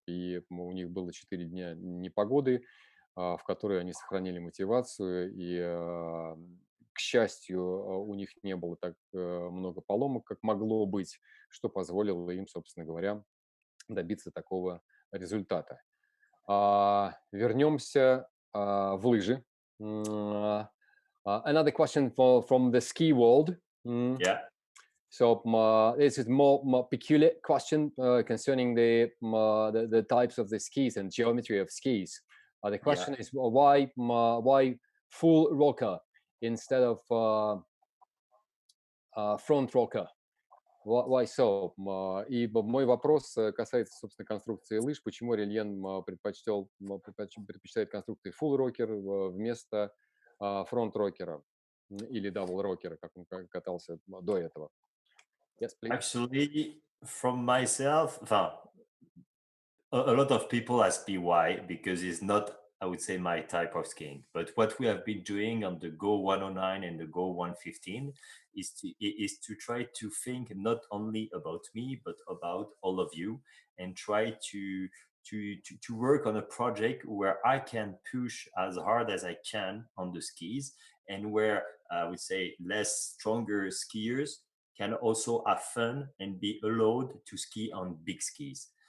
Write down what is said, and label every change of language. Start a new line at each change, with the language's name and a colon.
Russian: И у них было 4 дня непогоды, в которые они сохранили мотивацию, и, к счастью, у них не было так много поломок, как могло быть, что позволило им, собственно говоря, добиться такого результата. Вернемся в лыжи.
English: Another question from the ski world. Yeah. So this is more peculiar question concerning the types of the skis and geometry of skis. The question is why full rocker instead of front rocker? Why so?
Russian: И мой вопрос касается, собственно, конструкции лыж. Почему Орельен предпочитает конструкции full rocker вместо front rocker или double rocker, как он катался до этого?
English: Yes, please. Actually, from myself, a lot of people ask me why, because it's not, I would say, my type of skiing. But what we have been doing on the Go 109 and the Go 115 is to try to think not only about me, but about all of you, and try to work on a project where I can push as hard as I can on the skis, and where I would say less stronger skiers can also have fun and be allowed to ski on big skis.